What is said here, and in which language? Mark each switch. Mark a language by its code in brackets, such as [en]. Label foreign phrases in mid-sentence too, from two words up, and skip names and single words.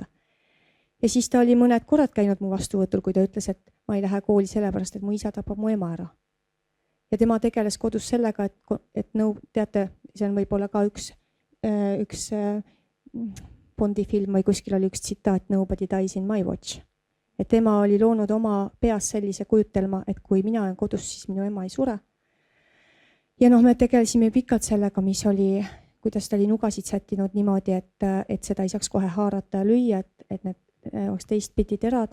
[et] Ja siis ta oli mõned korrad käinud mu vastuvõtul, kui ta ütles, et ma ei lähe kooli sellepärast, et mu isa tapab mu ema ära. Ja tema tegeles kodus sellega, et teate, see on võib-olla ka üks Bondi film või kuskil oli üks tsitaat [en] Nobody dies in my watch. [et] Et tema oli loonud oma peas sellise kujutelma, et kui mina olen kodus, siis minu ema ei sure. Ja me tegelesime pikalt sellega, mis oli, kuidas ta oli nugasid sättinud niimoodi, et seda ei saaks kohe haarata ja lüüa, et need oleks teistpidi terad.